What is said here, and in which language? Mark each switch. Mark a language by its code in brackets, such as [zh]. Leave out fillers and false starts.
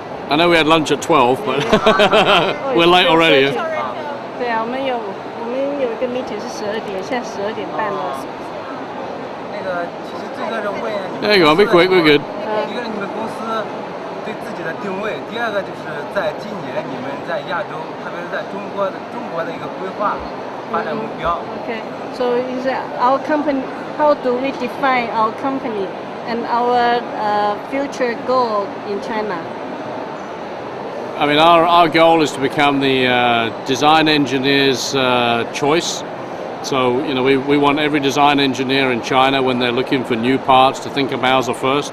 [en] I know we had lunch at 12, but we're late already. [zh] 对啊，我们有一个 meeting 是12点，现在12点半了。那个其实这个是问你们 [en] There you go, be quick, we're good. [zh] 一个是你们公司对自己的定位，第二个就是在今年你们在亚洲，特别是在中国的一个规划发展目标。 [en] Okay, so is our company? How do we define our company and our future goal in China? I mean, our goal is to become the design engineer's choice. So, you know, we want every design engineer in China, when they're looking for new parts, to think of Mauser first.